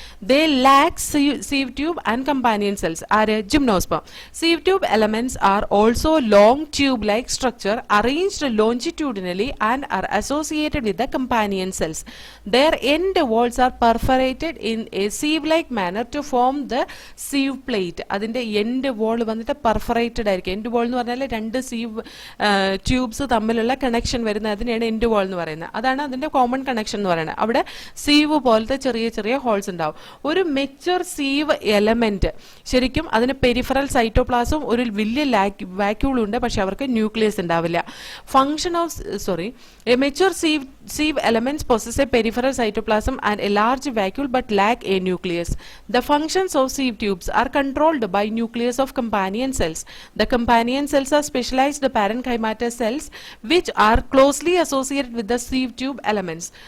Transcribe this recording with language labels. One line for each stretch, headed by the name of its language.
English: They lack sieve tube and companion cells. Are gymnosperm. Sieve tube elements are also long tube-like structure arranged longitudinally and are associated with the companion cells. Their end walls are perforated in a sieve-like manner to form the sieve plate.
Malayalam: അതിൻ്റെ end wall വന്നിട്ട് perforated ആയിരിക്കും. End wall എന്ന് പറഞ്ഞാൽ രണ്ട് sieve tubes തമ്മിലുള്ള connection വരുന്നത്, അതിനെയാണ് end wall എന്ന് പറയുന്നത്. അതാണ് അതിൻ്റെ കോമൺ കണക്ഷൻ എന്ന് പറയുന്നത്. അവിടെ സീവ് പോലത്തെ ചെറിയ ചെറിയ ഹോൾസ് ഉണ്ടാവും. ഒരു മെച്യൂർ സീവ് എലമെന്റ് ശരിക്കും അതിന് പെരിഫറൽ സൈറ്റോപ്ലാസും ഒരു വലിയ വാക്യൂളും ഉണ്ട്, പക്ഷെ അവർക്ക് ന്യൂക്ലിയസ് ഉണ്ടാവില്ല.
English: Function of a mature sieve elements possess a peripheral cytoplasm and a large vacuole but lack a nucleus. The functions of sieve tubes are controlled by nucleus of companion cells. The companion cells are specialized parenchymatous cells which are closely associated with the sieve tube elements.